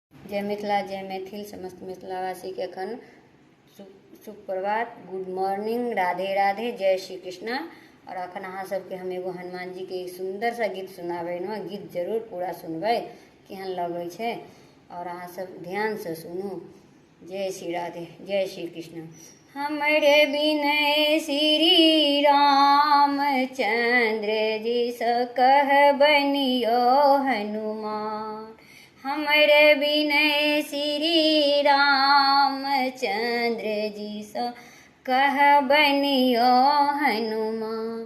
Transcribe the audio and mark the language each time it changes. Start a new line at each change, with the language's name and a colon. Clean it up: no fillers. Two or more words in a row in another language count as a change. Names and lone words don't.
Maithili: जय मिथिला जय मैथिल समस्त मिथिलावासी के खन सुप्रभात,
English: Good morning,
Maithili: राधे राधे, जय श्री कृष्णा। और अखन अहाँ सबके हम एगो हनुमान जी के एक सुंदर सा गीत सुनाबे न, गीत जरूर पूरा सुनबे, केहन लगे छे और अहाँ सब ध्यान से सुनू। जय श्री राधे, जय श्री कृष्ण। हमरे बिनय श्री रामचंद्र जी स कह बनियो हनुमान। हमरे बिनय श्री रामचंद्र जी स कह बनियो हनुमान।